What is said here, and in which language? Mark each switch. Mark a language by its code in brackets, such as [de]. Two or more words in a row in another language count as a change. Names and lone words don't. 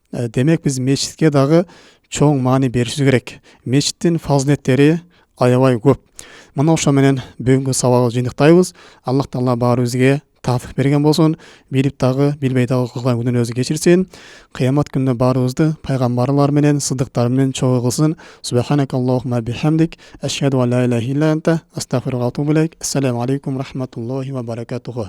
[ky] Демек, биз мечитке дагы чоң маани беришибиз керек. Мечиттин фазилеттери аябай көп. Мына ошо менен бүгүнкү сабакты жыйынтыктайбыз. [ar] الله تعالى [ky] баарыбызга тафик берген болсун, билип дагы, билбей дагы кылган күнөөбүздү кечирсин. Кыямат күндө баарыбызды пайгамбарлар менен, сыдыктар менен чогуу кылсын. [ar] سبحانك اللهم وبحمدك أشهد أن لا إله إلا أنت أستغفرك وأتوب إليك. السلام عليكم ورحمة الله وبركاته.